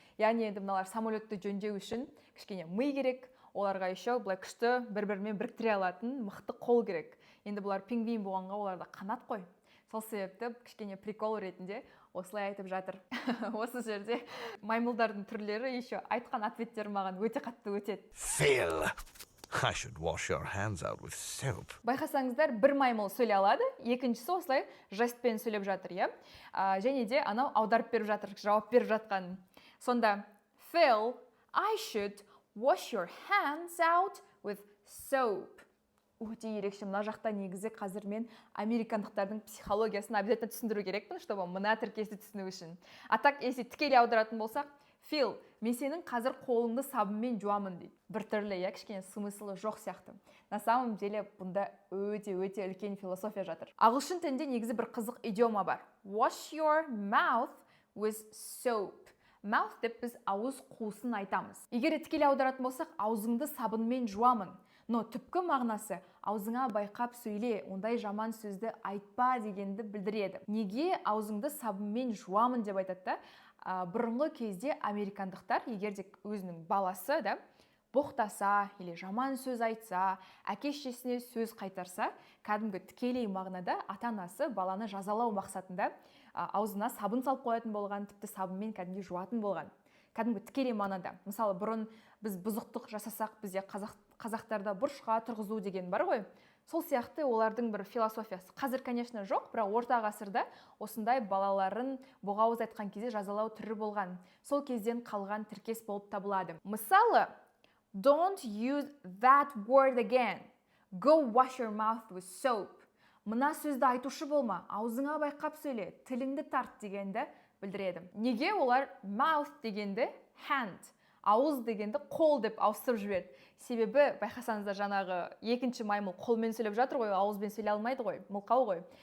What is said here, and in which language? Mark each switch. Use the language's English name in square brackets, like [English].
[Kazakh] Яғни енді мыналар самолетті жөндеу үшін кішкене ми керек, оларға еще былай күшті бір-бірімен біріктіре алатын мықты қол керек. Енді бұлар пингвин болғанға оларда қанат қой. Сол себепті кішкене прикол ретінде осылай айтып жатыр. Осы жерде маймылдардың түрлері еще айтқан ответтері маған өте қатты өтеді. [English] Phil, I should wash your hands out with soap. [Kazakh] Байқасаңыздар, бір маймыл сөйлей алады, екіншісі осылай жестпен сөйлеп жатыр, иә? Және де анау аударып беріп жатыр, жауап беріп жатқан. [English] Сонда, Phil, I should wash your hands out with soap. [Kazakh] Өте ерекше, мына жақта негізі қазір мен американдықтардың психологиясын обязательно түсіндіру керекпін, чтобы мына тіркесті түсіну үшін. [Russian] А так, если [Kazakh] тікелей аударатын болсақ, Phil, мен сенің қазір қолыңды сабынмен жуамын дейді. Бір түрлі, кішкене смыслы жоқ сияқты. [Russian] На самом деле, [Kazakh] бұнда өте үлкен философия жатыр. Ағылшын тілінде негізі бір қызық идиома бар. [English] Wash your mouth with soap. [Kazakh] Mouth деп біз ауыз қуысын айтамыз. Егер тікелей аударатын болсақ, аузыңды сабынмен жуамын. Но түпкі мағынасы аузыңа байқап сөйле, ондай жаман сөзді айтпа дегенді білдіреді. Неге аузыңды сабынмен жуамын деп айтады? Бұрынғы кезде американдықтар, егер де өзінің баласы боқтаса или жаман сөз айтса, әке-шешесіне сөз қайтарса, кәдімгі тікелей мағынада ата-анасы баланы жазалау мақсатында аузына сабын салып қоятын болған, тіпті сабынмен кәдімгі жуатын болған. Кәдімгі тікелей мағынада. Мысалы, бұрын біз бұзықтық жасасақ, бізде қазақтарда бұрышқа тұрғызу деген бар ғой. Сол сияқты олардың бір философиясы. Қазір, конечно, жоқ, бірақ орта ғасырда осындай балаларын боғауыз айтқан кезде жазалау түрі болған. Сол кезден қалған тіркес болып табылады. [English] Мысалы, don't use that word again. Go wash your mouth with soap. [Kazakh] Мына сөзді айтушы болма, аузыңа байқап сөйле, тіліңді тарт дегенді білдіреді. Неге олар mouth дегенді hand, ауыз дегенді қол деп ауыстырып жіберді? Себебі, байқасаңыздар, жаңағы екінші маймыл қолмен сөйлеп жатыр ғой, ауызбен сөйлей алмайды ғой, мылқау ғой.